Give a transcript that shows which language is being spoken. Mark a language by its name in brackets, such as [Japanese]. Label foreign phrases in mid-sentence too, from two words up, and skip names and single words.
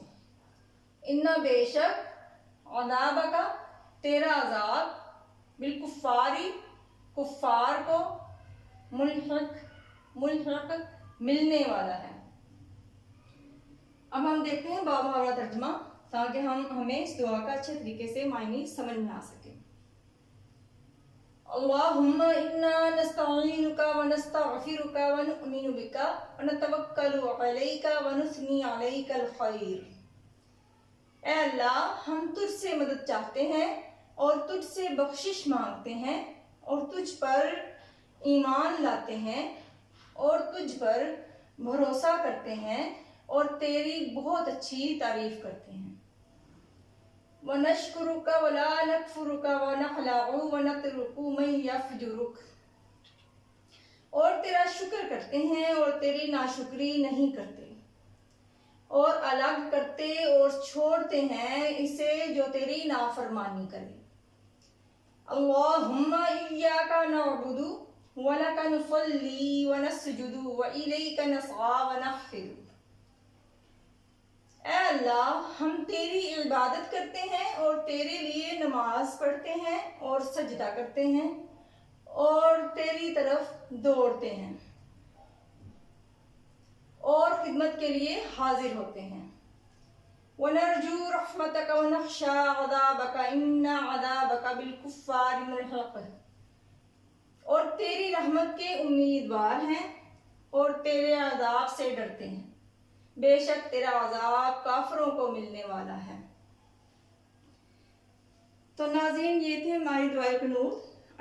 [Urdu] انا بےشک، عذاب کا تیرا عذاب، بالکفاری کفار کو، ملحق ملنے والا ہے. اب ہم دیکھتے ہیں بامحاورہ ترجمہ، تاکہ ہمیں اس دعا کا اچھے طریقے سے معنی سمجھ میں آ سکے. [Arabic] اللهم إنا نستعينك ونستغفرك ونؤمن بك ونتوكل عليك ونثني عليك الخير. [Urdu] اے اللہ، ہم تجھ سے مدد چاہتے ہیں اور تجھ سے بخشش مانگتے ہیں اور تجھ پر ایمان لاتے ہیں اور تجھ پر بھروسہ کرتے ہیں اور تیری بہت اچھی تعریف کرتے ہیں. [Arabic] ونشكرك ولا نكفرك ونخلع ونترك من يفجرك, [Urdu] اور تیرا شکر کرتے ہیں اور تیری ناشکری نہیں کرتے اور الگ کرتے اور چھوڑتے ہیں اسے جو تیری نافرمانی کرے. [Arabic] اللهم إياك نعبد ولك نصلي ونسجد وإليك نسعى ونحفد. [Urdu] اے اللہ، ہم تیری عبادت کرتے ہیں اور تیرے لیے نماز پڑھتے ہیں اور سجدہ کرتے ہیں اور تیری طرف دوڑتے ہیں اور خدمت کے لیے حاضر ہوتے ہیں. [Arabic] ونرجو رحمتك ونخشى عذابك إن عذابك بالكفار ملحق. [Urdu] اور تیری رحمت کے امیدوار ہیں اور تیرے عذاب سے ڈرتے ہیں، بےشک تیرا عذاب کافروں کو ملنے والا ہے. تو ناظرین، یہ تھے ہماری دعائے قنوت.